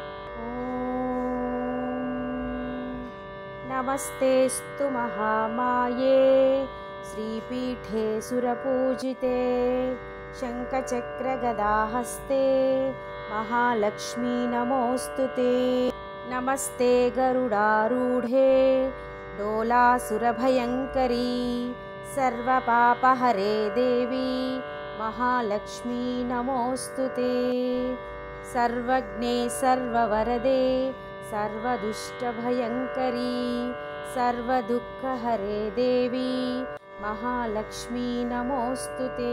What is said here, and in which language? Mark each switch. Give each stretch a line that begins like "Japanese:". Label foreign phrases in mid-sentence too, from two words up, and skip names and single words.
Sanskrit: ఓం నమస్తేస్తు మహామాయే శ్రీపీఠే సురపూజితే శంఖచక్ర గదాహస్తే మహాలక్ష్మీ నమోస్తుతే। नमस्ते गरुडारूढे डोलासुरभयङ्करी सर्वपापहरे देवी महालक्ष्मी नमोस्तुते। सर्वज्ञे सर्ववरदे सर्वदुष्टभयङ्करी सर्वदुःखहरे देवी महालक्ष्मी नमोस्तुते।